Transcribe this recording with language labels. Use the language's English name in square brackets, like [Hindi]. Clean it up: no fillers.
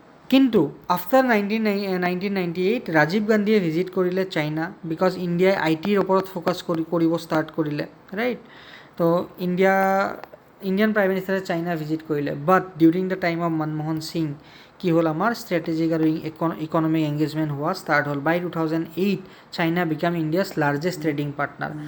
[Assamese] কিন্তু আফটাৰ 1998 ৰাজীৱ গান্ধীয়ে ভিজিট কৰিলে চাইনা, বিকজ ইণ্ডিয়াই IT-ৰ ওপৰত ফ'কাছ কৰিব ষ্টাৰ্ট কৰিলে, ৰাইট? তো ইণ্ডিয়ান প্ৰাইম মিনিষ্টাৰে চাইনা ভিজিট কৰিলে। [English] but during the time of Manmohan Singh [Assamese] কি হ'ল? আমাৰ ষ্ট্ৰেটেজিক আৰু ইকনমিক এংগেজমেণ্ট হোৱা ষ্টাৰ্ট হ'ল। [English] By 2008 China became India's largest trading partner.